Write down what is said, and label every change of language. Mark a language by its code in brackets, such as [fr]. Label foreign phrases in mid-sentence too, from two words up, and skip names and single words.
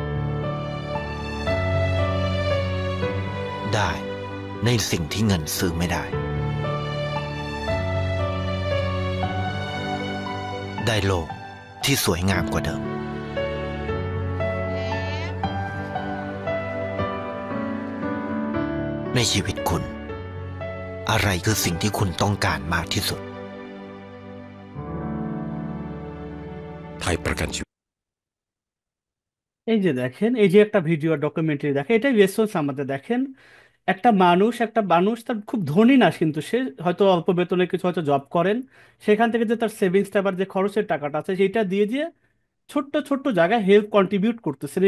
[th] ได้ในสิ่งที่เงินซื้อไม่ได้ได้โลกที่สวยงามกว่าเดิมในชีวิตคุณอะไรคือสิ่งที่คุณต้องการมากที่สุดไทยประกันชีวิต [bn] এই যে দেখেন, এই যে একটা [en] video documentary [bn] দেখেন, এটাই রেসপন্স আমাদের দেখেন। একটা মানুষ তার খুব ধনী না, কিন্তু সে হয়তো অল্প বেতনে কিছু হয়তো জব করেন, সেখান থেকে যে তার সেভিংসটা আবার যে খরচের টাকাটা আছে সেটা দিয়ে দিয়ে ছোট্ট ছোট্ট জায়গায় [en] help contribute [bn] করতেছেন।